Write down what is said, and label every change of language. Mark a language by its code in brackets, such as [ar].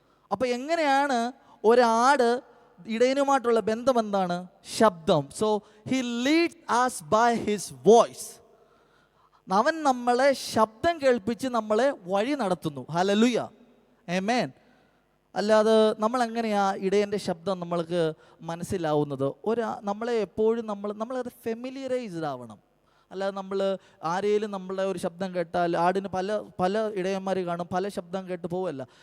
[ml] അപ്പം എങ്ങനെയാണ് ഒരാട് ഇടയനുമായിട്ടുള്ള ബന്ധം? എന്താണ്? ശബ്ദം. [en] So he leads us by his voice. [ml] അവൻ നമ്മളെ ശബ്ദം കേൾപ്പിച്ച് നമ്മളെ വഴി നടത്തുന്നു. ഹല്ലേലൂയ, ആമേൻ. അല്ലാതെ നമ്മളെങ്ങനെയാ ഇടയൻ്റെ ശബ്ദം നമ്മൾക്ക് മനസ്സിലാവുന്നത്? നമ്മളെ എപ്പോഴും നമ്മളത് ഫെമിലിയറൈസ്ഡ് ആവണം. അല്ലാതെ നമ്മൾ ആരെയും നമ്മളുടെ ഒരു ശബ്ദം കേട്ടാൽ, ആടിന് പല പല ഇടയന്മാർ കാണും, പല ശബ്ദം കേട്ട് പോവല്ല.